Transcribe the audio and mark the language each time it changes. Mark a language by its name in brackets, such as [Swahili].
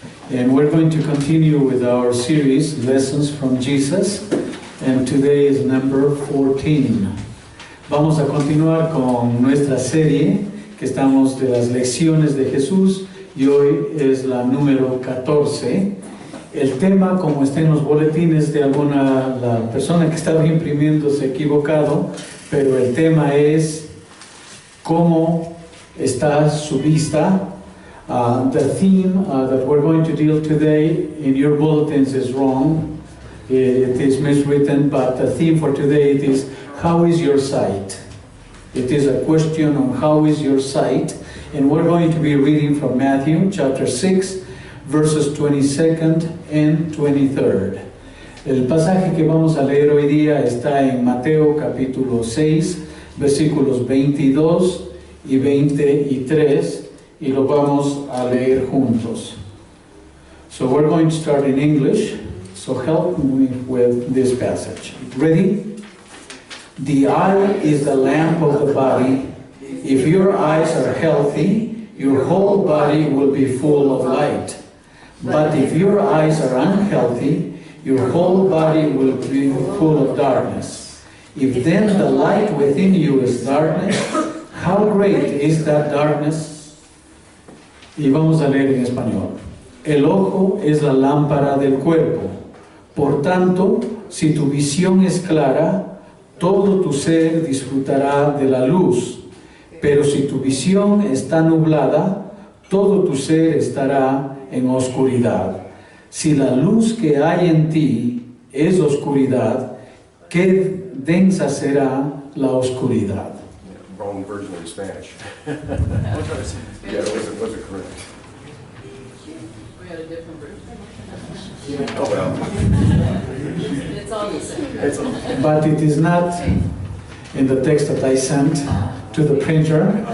[English] And we're going to continue with our series, Lessons from Jesus. And today is number 14. [Spanish] Vamos a continuar con nuestra serie que estamos de las lecciones de Jesús y hoy es la número 14. El tema, como está en los boletines de la persona que estaba imprimiendo se ha equivocado, pero el tema es cómo está su vista. [English] The theme that we're going to deal today in your bulletins is wrong. It is miswritten, but the theme for today it is, how is your sight? It is a question on how is your sight, and we're going to be reading from Matthew chapter 6, verses 22nd and 23rd. [Spanish] El pasaje que vamos a leer hoy día está en Mateo capítulo 6, versículos 22 y 23, y lo vamos a leer juntos. [English] So we're going to start in English, so help me with this passage. Ready? The eye is the lamp of the body. If your eyes are healthy, your whole body will be full of light. But if your eyes are unhealthy, your whole body will be full of darkness. If then the light within you is darkness, how great is that darkness? [Spanish] Y vamos a leer en español. El ojo es la lámpara del cuerpo. Por tanto, si tu visión es clara, todo tu ser disfrutará de la luz. Pero si tu visión está nublada, todo tu ser estará en oscuridad. Si la luz que hay en ti es oscuridad, qué densa será la oscuridad. [English] Wrong version in Spanish. Yeah, it wasn't correct. We got a different version. Oh, well. It's all the same. It's all. But it is not in the text that I sent to the printer.